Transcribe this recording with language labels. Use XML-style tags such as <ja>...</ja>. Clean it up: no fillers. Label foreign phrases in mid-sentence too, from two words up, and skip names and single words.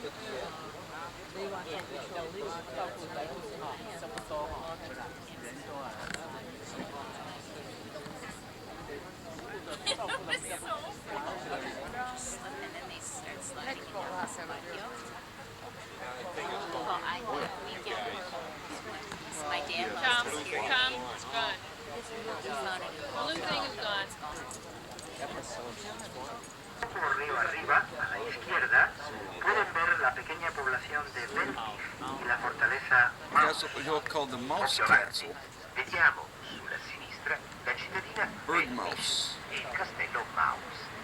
<en>It was so fun. Slip and then they start sliding it down the side. Well, I thought we get so my dad loves to hear Tom, it's gone. Balloon thing is gone.</en> <es>Río arriba, a la izquierda, pueden ver la pequeña población de Veltis y la fortaleza</es> <en>Castle, you'll call the Mouse Castle.</en> <it>Vediamo sulla sinistra la cittadina</it> <en>Bird Mouse.</en> <it>e il castello Mouse.</it>